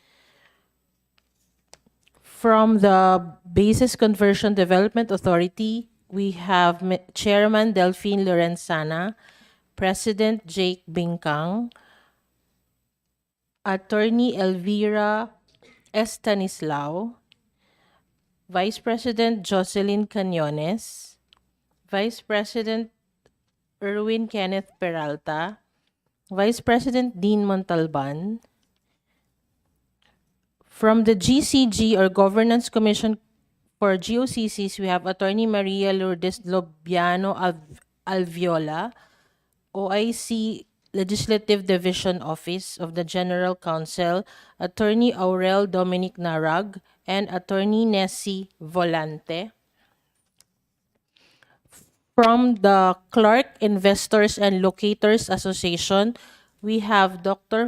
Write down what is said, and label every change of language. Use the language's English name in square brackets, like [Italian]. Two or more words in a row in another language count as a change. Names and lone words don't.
[English] From the Basis Conversion Development Authority, we have Chairman Delphine Lorenzana, President Jake Bingkang, Attorney Elvira Estanislao, Vice President Jocelyn Canyones, Vice President Erwin Kenneth Peralta, Vice President Dean Montalban. From the GCG or Governance Commission for GOCCs, we have Attorney Maria Lourdes Lobiano Alviola, OIC Legislative Division Office of the General Counsel, Attorney Aurel Dominic Narag, and Attorney Nessie Volante. From the Clark Investors and Locators Association, we have Dr.